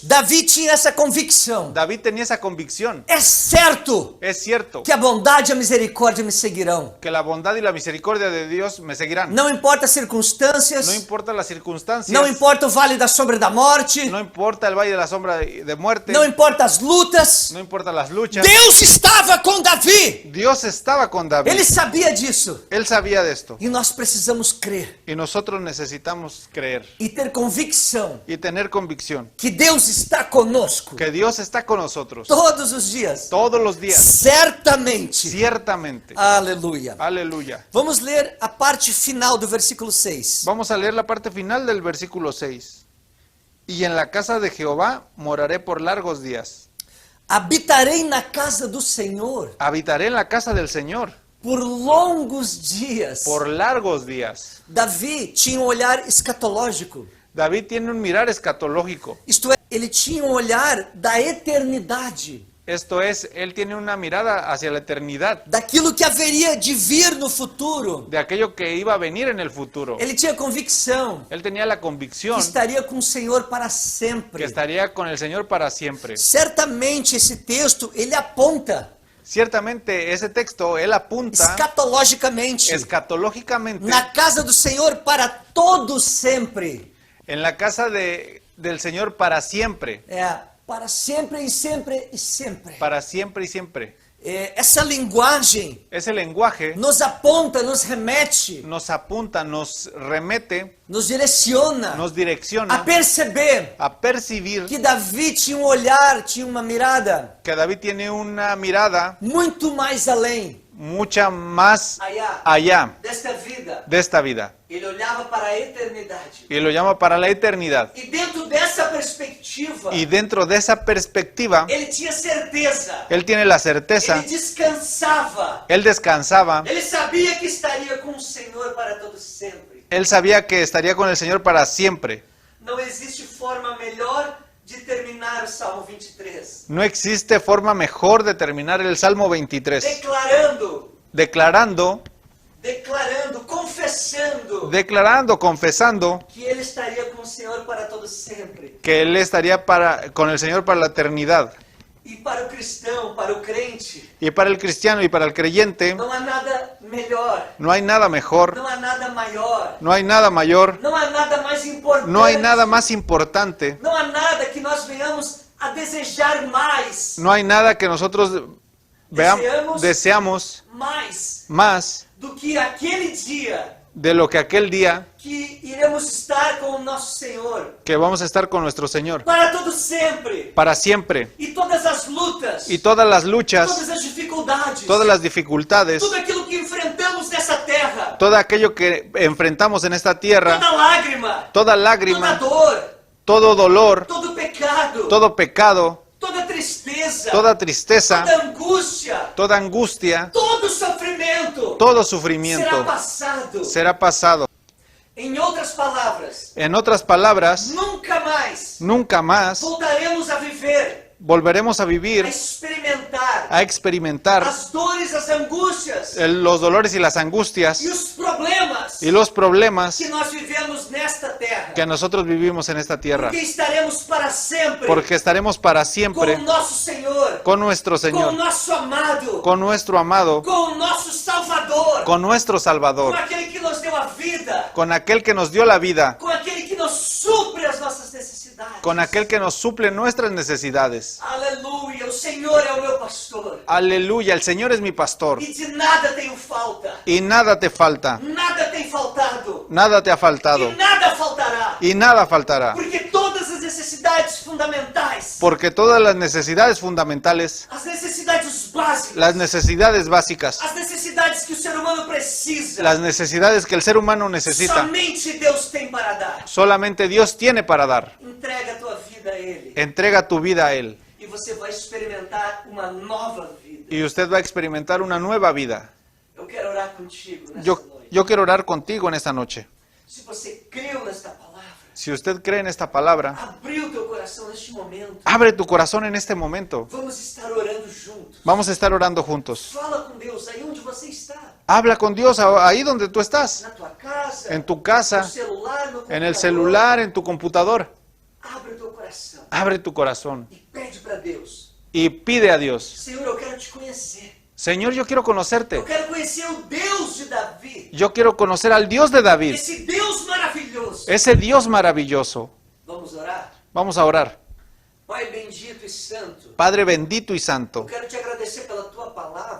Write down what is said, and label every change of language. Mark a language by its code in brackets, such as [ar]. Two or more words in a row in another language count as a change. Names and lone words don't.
[pt] Davi tinha essa convicção. [es] David tenía esa convicción. [pt] É certo [es] Es cierto [pt] que a bondade e a misericórdia me seguirão. [es] que la bondad y la misericordia de Dios me seguirán. [pt] Não importa as circunstâncias, [es] No importa las circunstancias. [pt] não importa o vale da sombra da morte, [es] No importa el valle de la sombra de muerte. [pt] não importa as lutas. [es] No importa las luchas. [pt] Deus estava com Davi. [es] Dios estaba con David. [pt] Ele sabia disso. [es] Él sabía de esto. [pt] E nós precisamos crer [es] Y nosotros necesitamos creer [pt] e ter convicção [es] y tener convicción [pt] que Deus está conosco [es] que Dios está con nosotros [pt] todos os dias. [es] todos los días. [pt] Certamente. [es] Ciertamente. [pt] Aleluia. [es] Aleluya. [pt] Vamos ler a parte final do versículo 6. [es] Vamos a leer la parte final del versículo 6. Y en la casa de Jehová moraré por largos días. [pt] Habitarei na casa do Senhor [es] Habitaré en la casa del Señor [pt] por longos dias. [es] por largos días. [pt] Davi tinha um olhar escatológico. [es] David tiene un mirar escatológico. [pt] Isto é, ele tinha um olhar da eternidade, [es] Esto es, él tiene una mirada hacia la eternidad, [pt] daquilo que haveria de vir no futuro. [es] de aquello que iba a venir en el futuro. [pt] Ele tinha convicção [es] Él tenía la [pt] que [es] convicción [pt] estaria com o Senhor para [es] que [pt] sempre. [es] estaría con el Señor para siempre. [pt] Certamente esse texto ele aponta [es] Ciertamente ese texto, él apunta [pt] escatologicamente [es] escatológicamente [pt] na casa do Senhor para todo sempre. [es] en la casa del Señor para siempre. [pt] Para sempre e sempre e sempre. [es] Para siempre y siempre. [pt] Essa linguagem [es] Ese lenguaje [pt] nos aponta, nos remete, [es] nos apunta, nos remete, [pt] nos direciona [es] nos [pt] a [es] direcciona [pt] perceber [es] a percibir [pt] que Davi tinha um olhar, tinha uma mirada [es] que David tiene una mirada muito mais além mucha más allá allá [pt] desta vida. [es] de esta vida. [pt] Ele olhava para a eternidade. [es] Y lo llama para la eternidad. [pt] E dentro dessa perspectiva, [es] Y dentro de esa perspectiva, [pt] ele tinha certeza. [es] él tiene la certeza, [pt] Ele descansava. [es] él descansaba, [pt] Ele sabia que estaria com o Senhor para todo sempre. [es] él sabía que estaría con el Señor para siempre. [pt] Não existe forma melhor de terminar o Salmo 23. [es] No existe forma mejor de terminar el Salmo 23. [pt] Declarando, [es] Declarando, [pt] confessando [es] confesando [pt] que ele estaria com o Senhor para todo sempre. [es] que él estaría con el Señor para la eternidad. [pt] E para o cristão, para o crente, [es] Y para el cristiano y para el creyente, [pt] não há nada melhor, [es] no hay nada mejor, [pt] não há nada maior, [es] no hay nada mayor, [pt] não há nada mais importante, [es] no hay nada más importante, [pt] não há nada que nós venhamos a desejar mais, [es] no hay nada que nosotros deseamos más [pt] do que aquele dia [es] de lo que aquel día [pt] que iremos estar com o nosso Senhor [es] que vamos a estar con nuestro Señor [pt] para todo sempre. [es] para siempre. [pt] E todas as lutas, [es] Y todas las luchas, [pt] todas as dificuldades, [es] todas las dificultades, [pt] tudo aquilo que enfrentamos nessa terra, [es] todo aquello que enfrentamos en esta tierra, [pt] toda lágrima, [es] toda toda lágrima, [pt] dor, [es] todo dolor, [pt] todo pecado, [es] todo pecado, [pt] toda tristeza, [es] toda tristeza, [pt] toda angústia, [es] toda angustia, [pt] todo sofrimento [es] todo [pt] será [es] sufrimiento [pt] passado. [es] será pasado. [pt] Em outras palavras, [es] En otras palabras, [pt] nunca mais voltaremos a viver, [es] volveremos a a vivir, [pt] experimentar [es] a experimentar [pt] as dores, as angústias [es] los dolores y las angustias [pt] e os problemas [es] y los problemas [pt] que nós vivemos nesta terra. [es] que nosotros vivimos en esta tierra. [pt] Porque estaremos para sempre [es] Porque estaremos para [pt] com [es] siempre [pt] o nosso Senhor, [es] con nuestro [pt] com o [es] Señor, [pt] nosso amado, [es] con nuestro amado, [pt] com o nosso Salvador, [es] con nuestro [pt] com [es] Salvador, [pt] aquele que nos deu a vida, [es] con aquel que nos dio la vida, [pt] com aquele que nos supre as nossas necessidades. necessidades. [es] con aquel que nos suple nuestras necesidades. [pt] Aleluia, o Senhor é o meu pastor. [es] Aleluya, el Señor es mi pastor [pt] E de nada tenho falta. [es] y nada te falta, [pt] Nada tem faltado. [es] nada te ha faltado [pt] E nada faltará. [es] y nada faltará. [pt] Porque todas as necessidades fundamentais, [es] Porque todas las necesidades fundamentales, [pt] as necessidades básicas, [es] las necesidades básicas, [pt] as necessidades que o ser humano precisa, [es] las necesidades que el ser humano necesita, [pt] somente Deus tem para dar. [es] solamente Dios tiene para dar. [pt] Entrega a tua vida a Ele. [es] Entrega tu vida a Él [pt] E você vai experimentar uma nova vida. [es] y usted va a experimentar una nueva vida. [pt] Eu quero orar contigo nesta [es] Yo [pt] noite. [es] quiero orar contigo en esta noche. [pt] Se você creu nesta palavra, [es] Si usted cree en esta palabra, [pt] abriu teu coração neste momento, [es] abre tu corazón en este momento. [pt] vamos estar orando juntos. [es] Vamos a estar orando juntos. [pt] Fala com Deus aí onde você está. [es] Habla con Dios ahí donde tú estás, [pt] Na tua casa, [es] en tu casa, [pt] no celular, no [es] en el [pt] computador. [es] celular, en tu computador. [pt] Abre o teu coração [es] Abre tu corazón [pt] e pede para Deus. [es] y pide a Dios. [pt] Senhor, eu quero te conhecer. [es] Señor, yo quiero conocerte. [pt] Eu quero conhecer o Deus de Davi. [es] Yo quiero conocer al Dios de David, [pt] Esse Deus maravilhoso. [es] ese Dios maravilloso. [pt] Vamos orar? [es] Vamos a orar. [pt] Pai bendito e santo, [es] Padre bendito y [pt] eu [es] santo, [pt] quero te agradecer pela tua palavra.